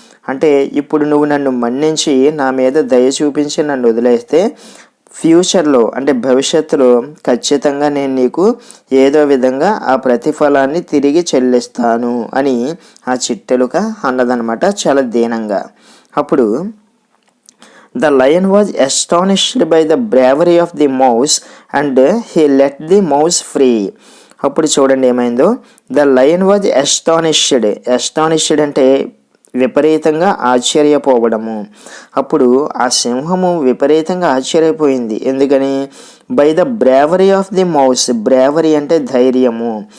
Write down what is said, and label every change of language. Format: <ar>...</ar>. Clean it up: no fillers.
<te>అంటే ఇప్పుడు నువ్వు నన్ను మన్నించి నా మీద దయ చూపించి నన్ను వదిలేస్తే ఫ్యూచర్లో అంటే భవిష్యత్తులో ఖచ్చితంగా నేను నీకు ఏదో విధంగా ఆ ప్రతిఫలాన్ని తిరిగి చెల్లిస్తాను అని ఆ చిట్టెలుక అన్నదనమాట చాలా దీనంగా.</te> <en>అప్పుడు The lion was astonished by the bravery of the mouse and he let the mouse free.</en> <te>అప్పుడు చూడండి ఏమైందో.</te> <en>the lion was astonished</en> <te>అంటే విపరీతంగా ఆశ్చర్యపోవడము. అప్పుడు ఆ సింహము విపరీతంగా ఆశ్చర్యపోయింది. ఎందుకని?</te> <en>By the bravery of the mouse. Bravery</en> <te>అంటే ధైర్యము.</te>